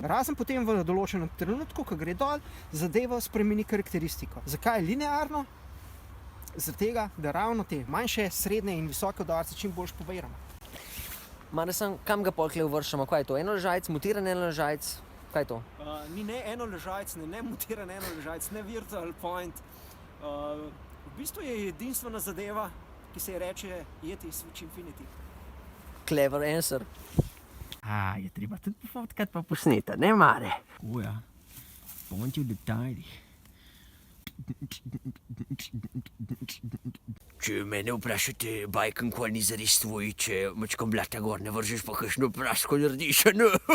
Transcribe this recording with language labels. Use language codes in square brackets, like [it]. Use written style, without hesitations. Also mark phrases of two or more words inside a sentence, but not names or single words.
[sl] Razen potem v določenem trenutku, ko gre dol, zadeva spremeni karakteristiko. Zakaj je linearno? Zaradi tega, da ravno te manjše, srednje in visoke udarce čim bolj pobiramo. Kam ga pol uvrščamo? Kaj je to? Enoležajc, mutiran enoležajc? Kaj je to? Ni ne enoležajc, ne mutiran enoležajc, ne [en] virtual point. [sl] V bistvu je edinstvena zadeva, ki se reče Yeti Switch Infinity. [en] Clever answer. [sl] Je treba tudi pofotkat pa posneta, ne Mare? Ja, point v detaljih. Če mene vprašate, bajken kol ni zares tvoj, če mačkom blata gor ne vržeš pa kakšno prasko narediš, ne?